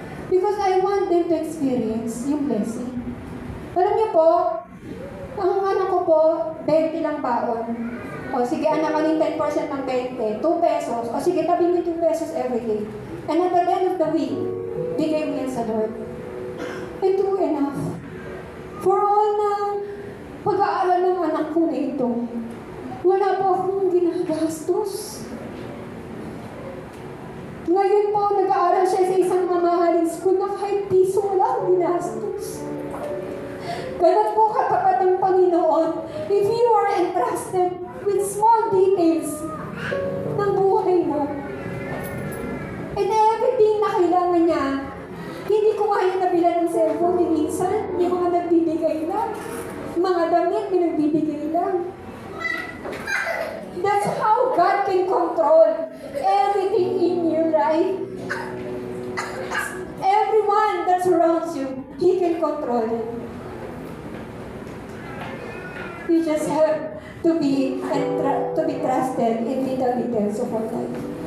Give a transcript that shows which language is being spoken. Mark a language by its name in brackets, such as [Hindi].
[English] Because I want them to experience yung blessing. [Filipino] Alam niyo po, ang anak ko po, 20 lang baon. O sige, anak ka ng 10% ng 20, 2 pesos. O sige, tabi mo 2 pesos every day. [English] And at the end of the week, [Filipino] bigay mo yan sa [English] Lord. And do enough. For all [Filipino] na pag-aaral ng anak ko na ito, wala po akong ginagastos. Ngayon po, nag-aaral siya sa isang mamahaling school na kahit piso wala akong ginastos. Ganun po katapat ng Panginoon. [English] If you are entrusted with small details [Filipino] ng buhay mo, [English] and everything [Filipino] na kailangan niya, hindi ko kaya nabilan ng cellphone ni minsan, yung mga nagbibigay lang. Mga damit, pinagbibigay lang. [English] That's how God can control everything in your life. Everyone that surrounds you, He can control it. You just have to be trusted in little details of our life.